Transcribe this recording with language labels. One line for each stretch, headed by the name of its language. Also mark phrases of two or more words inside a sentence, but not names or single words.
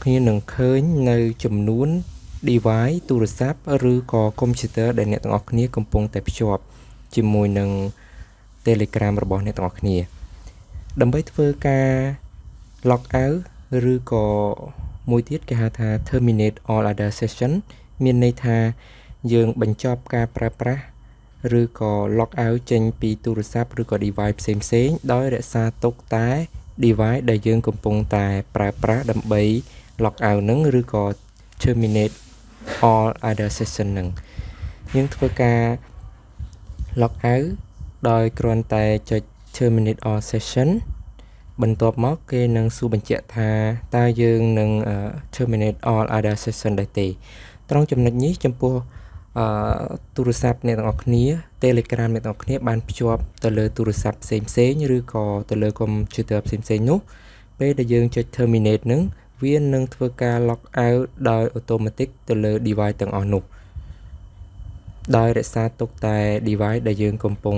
Khmer: គ្នានឹងឃើញនៅចំនួន device ទូរស័ព្ទឬក៏ computer ដែលអ្នកទាំងអស់គ្នាកំពុងតែភ្ជាប់ជាមួយ នឹង Telegram របស់អ្នកទាំងអស់គ្នាដើម្បីធ្វើការ
English: log out
Khmer: ឬក៏មួយទៀតគេហៅថា
English: Terminate all other session
Khmer: មានន័យថាយើងបញ្ចប់ការប្រើប្រាស់ឬក៏
English: log out
Khmer: ចេញពីទូរស័ព្ទឬក៏ device ផ្សេងៗដោយរក្សាទុកតែ device ដែលយើងកំពុងតែប្រើប្រាស់ដើម្បី
English: log out
Khmer: នឹងឬក៏
English: terminate all other session
Khmer: នឹងយើងធ្វើការ
English: log out
Khmer: ដោយគ្រាន់តែចុច
English: terminate all session
Khmer: បន្ទាប់មកគេនឹងសួរបញ្ជាក់ថាតើយើងនឹង
English: terminate all other session
Khmer: ដែរទេត្រង់ចំណុចនេះចំពោះទូរស័ព្ទអ្នកទាំងអស់គ្នា Telegram អ្នកទាំងអស់គ្នាបានភ្ជាប់ទៅលើទូរស័ព្ទផ្សេងៗឬ ក៏ទៅលើ computer ផ្សេងៗនោះពេលដែលយើងចុច terminate នឹងវានឹងធ្វើការ
English: log out
Khmer: ដោយ automatic ទៅលើ device ទាំងអស់នោះដោយរក្សាទុកតែ device ដែលយើងកំពុង